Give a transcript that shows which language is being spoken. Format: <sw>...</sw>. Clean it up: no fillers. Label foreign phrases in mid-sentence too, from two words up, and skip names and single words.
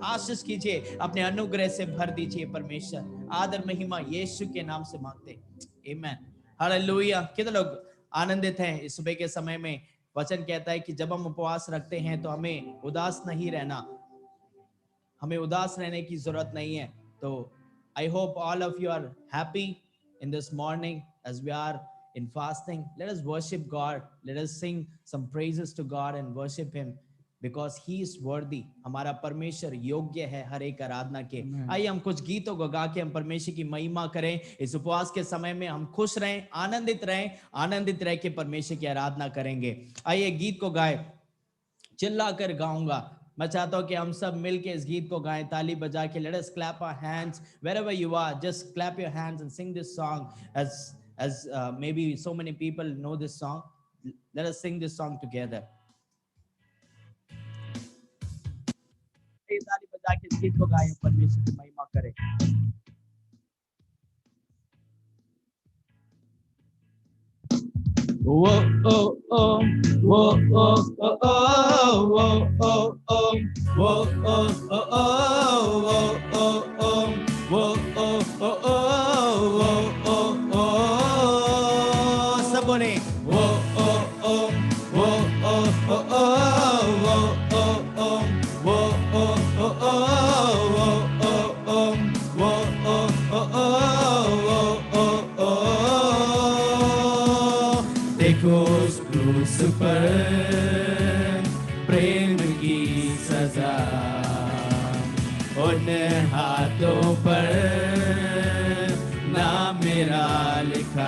<hi>आशीष कीजिए, अपने अनुग्रह से भर दीजिए परमेश्वर। आदर महिमा यीशु के नाम से मांगते, आमीन, हालेलुया। कितने लोग आनंदित हैं इस सुबह के समय में? वचन कहता है कि जब हम उपवास रखते हैं तो हमें उदास नहीं रहना, हमें उदास रहने की जरूरत नहीं है।</hi> <en>तो I hope all of you are happy in this morning as we are in fasting. Let us worship God, let us sing some praises to God and worship him because he is worthy.</en> <hi>हमारा परमेश्वर योग्य है हर एक आराधना के। आइए हम कुछ गीतों को गा के हम परमेश्वर की महिमा करें। इस उपवास के समय में हम खुश रहें, आनंदित रह के परमेश्वर की आराधना करेंगे। आइए गीत को गाए, चिल्ला कर गाऊंगा। मैं चाहता हूं कि हम सब मिलके इस गीत को गाएं, ताली बजा के।</hi> <en>Let us clap our hands wherever you are. Just clap your hands and sing this song as maybe so many people know this song. Let us sing this song together.</en> <hi>ताली बजा के इस गीत को गाएं, परमेश्वर की महिमा करें। Whoa, oh, oh, whoa, oh, oh, oh, whoa, oh, oh, whoa, oh, oh, oh, whoa, oh, oh, whoa, oh, oh, oh, whoa, oh, oh, सब बोले whoa, oh, oh, whoa, oh, oh, oh, whoa, oh, oh, whoa, oh, oh, oh, whoa, oh, oh, whoa, oh, oh, oh, देखो उस क्रूस पर प्रेम की सजा, उन हाथों पर नाम मेरा लिखा।</hi>